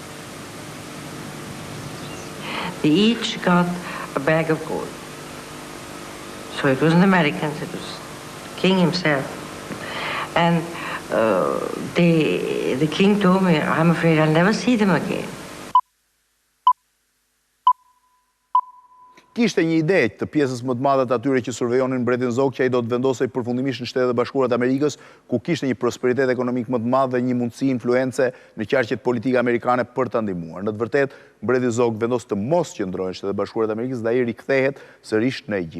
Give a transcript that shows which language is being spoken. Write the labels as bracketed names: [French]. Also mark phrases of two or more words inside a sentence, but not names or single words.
[English] They each got a bag of gold. So it wasn't Americans, it was the king himself. And the king told me, I'm afraid I'll never see them again. [Albanian] kishte një ide të pjesës më të madhe të atyre që survejonin mbretin Zog që ai do të vendosej përfundimisht në Shtetet e Bashkuara të Amerikës, ku kishte një prosperitet ekonomik më të madh dhe një mundësi influence në qarqet politike amerikane për ta ndihmuar. Në të vërtetë, mbreti Zog vendos të mos qëndrojë në Shtetet e Bashkuara të Amerikës dhe ai rikthehet sërish në Egjipt.